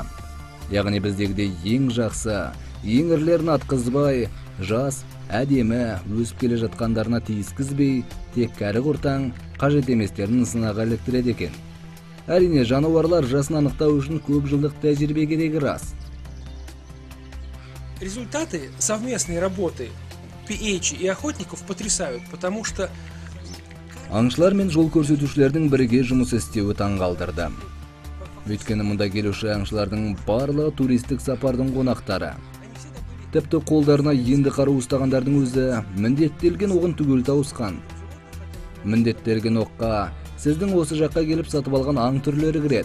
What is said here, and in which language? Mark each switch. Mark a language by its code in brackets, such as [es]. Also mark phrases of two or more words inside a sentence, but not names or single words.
[kk] Яғни біздегіде ең жақсы, ең ірілерін атқызбай, жас, әдемі, өсіп келе жатқандарына тиіскізбей, тек кәрі құртаң, қажет еместерін сынаға іліктіреді екен. Әрине, жануарлар жасын анықтау үшін көп жылдық тәжірибе керегі рас. [ru] Результаты совместной работы PH и охотников потрясают, потому что [kk] Аңшылар мен жол көрсетушілердің бірге жұмыс істеуі таңғалдырды. Өйткені мұнда келуші аңшылардың барлығы туристік сапардың қонақтары. Тіпті қолдарына енді қару ұстағандардың өзі міндеттелген оғын түгел тауысқан. Міндеттелген оққа сіздің осы жаққа келіп сатып алған аң түрлері кіреді.